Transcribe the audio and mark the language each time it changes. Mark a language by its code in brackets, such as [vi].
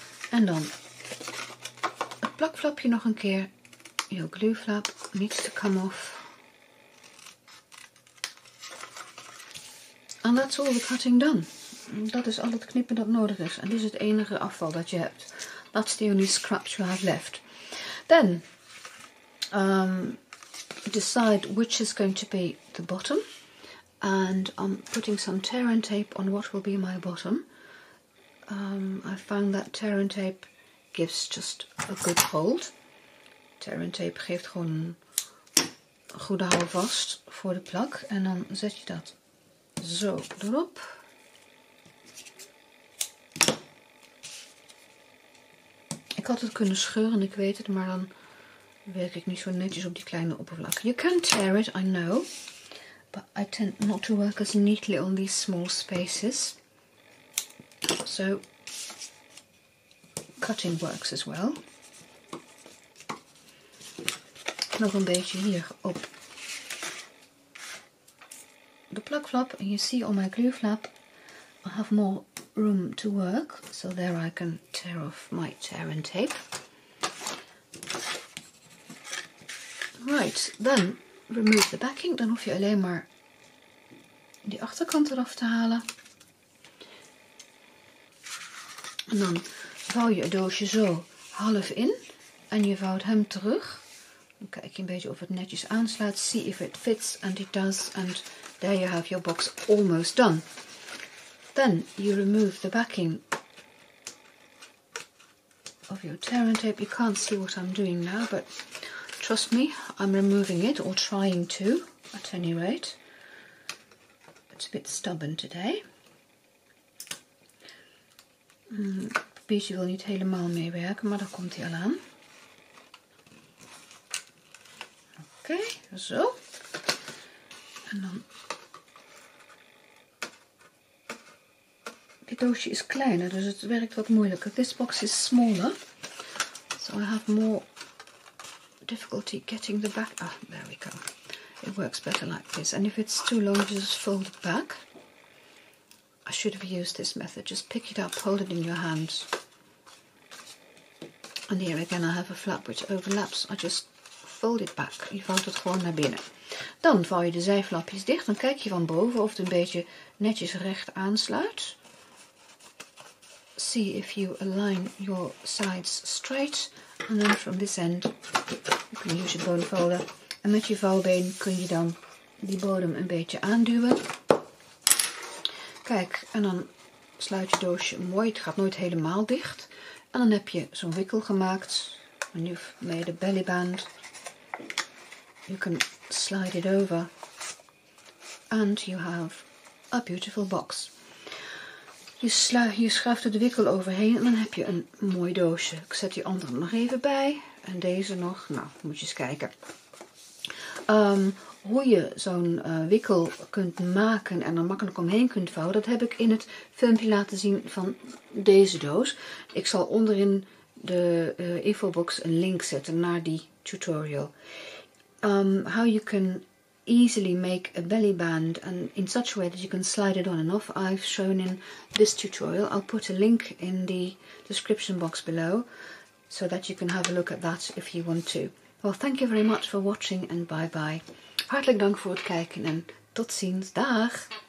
[nl] En dan het plakflapje nog een keer. [en] Your glue flap needs to come off. And that's all the cutting done. [nl] Dat is al het knippen dat nodig is. En dit is het enige afval dat je hebt. [en] That's the only scraps you have left. Then decide which is going to be the bottom. And I'm putting some tear and tape on what will be my bottom. I found that tear and tape gives just a good hold. [nl] Tear and tape geeft gewoon een goede houvast voor de plak. En dan zet je dat zo erop. Ik had het kunnen scheuren, ik weet het, maar dan werk ik niet zo netjes op die kleine oppervlak. [en] You can tear it, I know. But I tend not to work as neatly on these small spaces. So cutting works as well. [nl] Nog een beetje hier op de plakflap. [en] And you see on my glue flap I have more room to work. So there I can tear off my tear and tape. Right, then remove the backing. [nl] Dan hoef je alleen maar die achterkant eraf te halen. En dan vouw je het doosje zo half in. En je vouwt hem terug. Dan kijk je een beetje of het netjes aansluit. [en] See if it fits, and it does. And there you have your box almost done. Then you remove the backing of your tear and tape. You can't see what I'm doing now, but trust me, I'm removing it, or trying to, at any rate. It's a bit stubborn today. [nl] Pietje wil niet helemaal meewerken, maar daar komt hij al aan. Oké, zo. En dan... Dit doosje is kleiner, dus het werkt wat moeilijker. [en] This box is smaller, so I have more difficulty getting the back. Ah, there we go. It works better like this. And if it's too long, just fold it back. I should have used this method. Just pick it up, hold it in your hands. And here again I have a flap which overlaps. I just fold it back. [nl] Je vouwt het gewoon naar binnen. Dan vouw je de zijflapjes dicht. Dan kijk je van boven of het een beetje netjes recht aansluit. [en] See if you align your sides straight. And then from this end, you can use your bone folder. [nl] En met je vouwbeen kun je dan die bodem een beetje aanduwen. Kijk, en dan sluit je doosje mooi. Het gaat nooit helemaal dicht. En dan heb je zo'n wikkel gemaakt. [en] And you've made a belly band. You can slide it over. And you have a beautiful box. [nl] Je schuift er de wikkel overheen en dan heb je een mooi doosje. Ik zet die andere nog even bij. En deze nog. Nou, moet je eens kijken. Hoe je zo'n wikkel kunt maken en er makkelijk omheen kunt vouwen, dat heb ik in het filmpje laten zien van deze doos. Ik zal onderin de infobox een link zetten naar die tutorial. [en] How you can easily make a belly band and in such a way that you can slide it on and off, I've shown in this tutorial. I'll put a link in the description box below so that you can have a look at that if you want to. Well, thank you very much for watching and bye bye. [nl] Hartelijk dank voor het kijken en tot ziens. Dag!